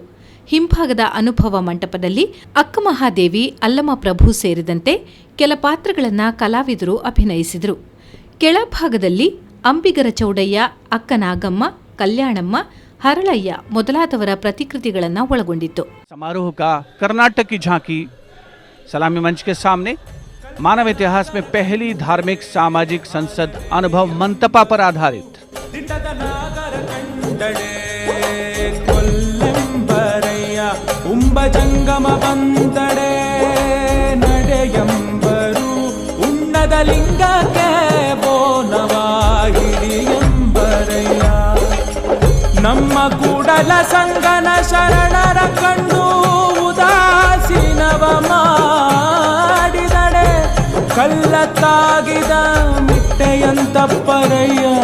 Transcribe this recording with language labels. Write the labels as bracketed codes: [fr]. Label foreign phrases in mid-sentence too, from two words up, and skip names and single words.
[kn] ಹಿಂಭಾಗದ ಅನುಭವ ಮಂಟಪದಲ್ಲಿ ಅಕ್ಕಮಹಾದೇವಿ, ಅಲ್ಲಮಪ್ರಭು ಸೇರಿದಂತೆ ಕೆಲ ಪಾತ್ರಗಳನ್ನು ಕಲಾವಿದರು ಅಭಿನಯಿಸಿದರು. ಕೆಳಭಾಗದಲ್ಲಿ ಅಂಬಿಗರ ಚೌಡಯ್ಯ, ಅಕ್ಕನಾಗಮ್ಮ, ಕಲ್ಯಾಣಮ್ಮ, ಹರಳಯ್ಯ ಮೊದಲಾದವರ ಪ್ರತಿಕೃತಿಗಳನ್ನು ಒಳಗೊಂಡಿತ್ತು. [hi] समारोह का कर्नाटक की झांकी सलामी मंच के सामने मानव इतिहास में पहली धार्मिक सामाजिक संसद अनुभव मंटपा पर आधारित [kn] ಉಂಬಜಂಗಮ ಬಂದಡೆ ನಡೆಯಂಬರು ಉನ್ನದ ಲಿಂಗಕ್ಕೆ ಬೋನವಾಗಿಡಿಯಂಬರಯ್ಯ ನಮ್ಮ ಕೂಡಲ ಸಂಗನ ಶರಣರ ಕಂಡು ಉದಾಸೀನವ ಮಾಡಿದಡೆ ಕಲ್ಲತ್ತಾಗಿದ ಮಿಟ್ಟೆಯಂತಪ್ಪರಯ್ಯ.